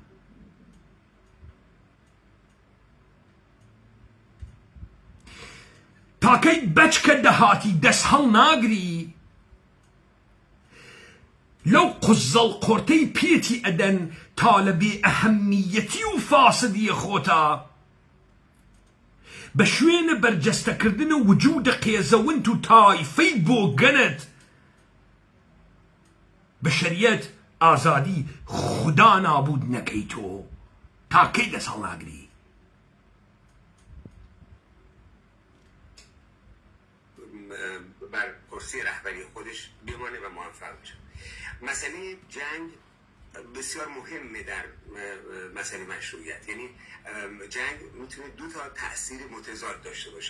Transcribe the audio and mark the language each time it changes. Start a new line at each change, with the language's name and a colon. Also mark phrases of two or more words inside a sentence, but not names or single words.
Southern Kurdish: تاکەی بەچکە دەهاتی دەست هەڵ ناگری لەو قوزەڵ قۆرتەی پێتی ئەدەن تا لە بێ ئەهەمیەتی و فاسدیە خۆتا بە شوێنە بەرجەستەکردنە وجودە قێزەوند و تایفەی بۆ گەنت بە شەریەت ئازادی خودا نابود نەکەی تۆ تاکەی دەست هەڵ ناگری.
Persian: بر کرسی رهبری خودش بمانه و موفق بشه. مسئله جنگ بسیار مهمه در مسئله مشروعیت. یعنی جنگ میتونه دو تا تأثیر متضاد داشته باشه.